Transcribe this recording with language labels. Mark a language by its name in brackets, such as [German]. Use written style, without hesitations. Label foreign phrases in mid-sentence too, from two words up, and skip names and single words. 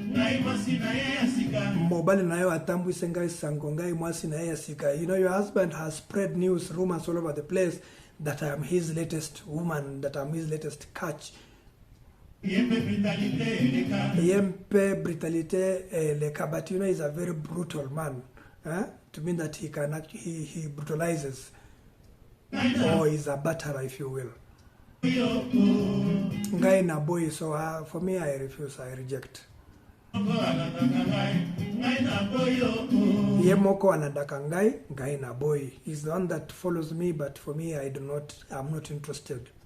[Lingala] Mobali na yo atambwise ngai sango ngai mwasi na ye asika. [English] You know, your husband has spread news, rumors all over the place that I am his latest woman, that I am his latest catch. [Lingala] Yempe brutalite leka, [English] but you know, he's a very brutal man. To mean that he can actually, he brutalizes, or is a batterer, if you will. [Lingala] Ngai na boy, [English] so for me, I refuse, I reject. [Lingala] Yemoko anandaka ngai na boy. [English] He's the one that follows me, but for me, I'm not interested.